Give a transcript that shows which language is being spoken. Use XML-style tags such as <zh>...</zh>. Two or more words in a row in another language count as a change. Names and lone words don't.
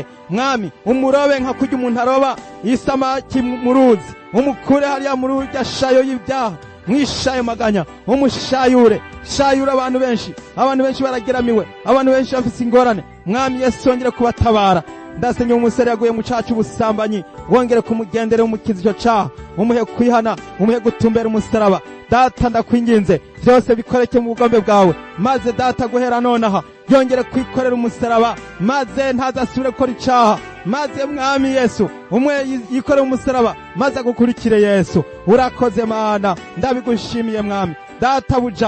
<rn>Mwami umurobe nka kurya umuntu aroba isamaki mu ruzi, umukure hariya mu rurya shayo y'ibyaha, mwishayo maganya, umushayure abantu benshi barageramiwe, abantu benshi bafise ingorane. Mwami Yesu wongere kubatabara. Ndasengeye umusore yaguye mu caha c'ubusambanyi, wongere kumugendera umukiza ico caha, umuhe kwihana, umuhe gutumbera umusaraba. Data ndakwinginze byose bikoreke mu bugombe bwawe, maze data guhera nonaha yongere kwikorera umusaraba, maze ntazasubire gukora icaha, maze mwami Yesu umwe yikorera umusaraba, maze agukurikire Yesu. Urakoze Mana, ndabigushimiye mwami data buja.</rn>